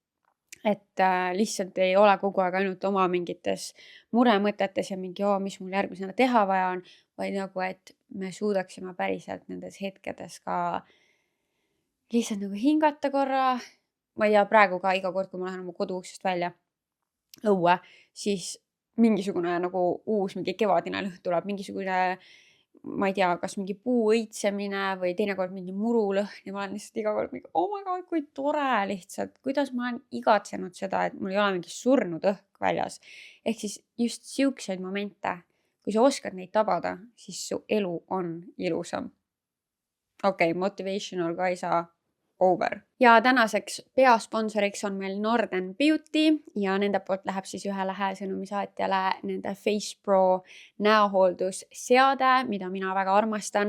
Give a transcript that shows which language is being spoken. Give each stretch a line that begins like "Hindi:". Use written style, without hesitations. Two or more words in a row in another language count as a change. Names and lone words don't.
Estonian: Et lihtsalt ei ole kogu aeg ainult oma mingites muremõtetes ja mingi, mis mul järgmisena teha vaja on, vaid nagu, et me suudaksime päriselt nendes hetkedes ka lihtsalt nagu hingata korra. Ma ei tea, praegu ka iga kord, kui ma lähen oma koduuksest välja õue, siis mingisugune nagu uus mingi kevadine lõhn tuleb, mingisugune, ma ei tea, kas mingi puu õitsemine või teinekord mingi murulõhn ja ma olen lihtsalt iga kord mingi,
English: oh my god,
Estonian: kui tore lihtsalt, kuidas ma olen igatsenud seda, et mul ei ole mingi surnud õhk väljas. Ehk siis just siukseid momente, kui sa oskad neid tabada, siis su elu on ilusam. Okei, motivational ka ei saa over. Ja tänaseks peasponsoriks on meil Northern Beauty ja nende poolt läheb siis ühele Hääsõnumi saatjale nende Face Pro näohooldusseade, mida mina väga armastan.